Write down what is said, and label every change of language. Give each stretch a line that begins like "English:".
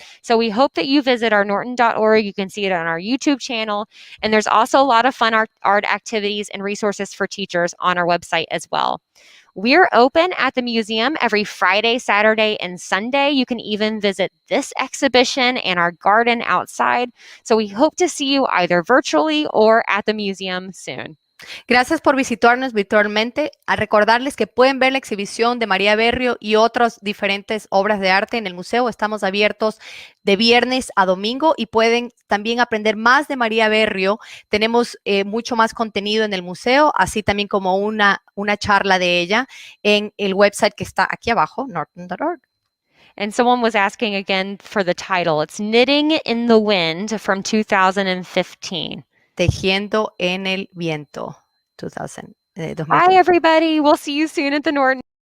English: So we hope that you visit our norton.org. You can see it on our YouTube channel, and there's also a lot of fun art activities and resources for teachers on our website as well. We're open at the museum every Friday, Saturday, and Sunday. You can even visit this exhibition and our garden outside. So we hope to see you either virtually or at the museum soon.
Spanish: Gracias por visitarnos virtualmente. A recordarles que pueden ver la exhibición de María Berrio y otras diferentes obras de arte en el museo. Estamos abiertos de viernes a domingo y pueden también aprender más de María Berrio. Tenemos mucho más contenido en el museo, así también como una charla de ella en el website que está aquí abajo, norton.org.
English: And someone was asking again for the title. It's Knitting in the Wind from 2015.
Spanish: Tejiendo en el Viento, 2015.
English: Bye, everybody. We'll see you soon at the Norton.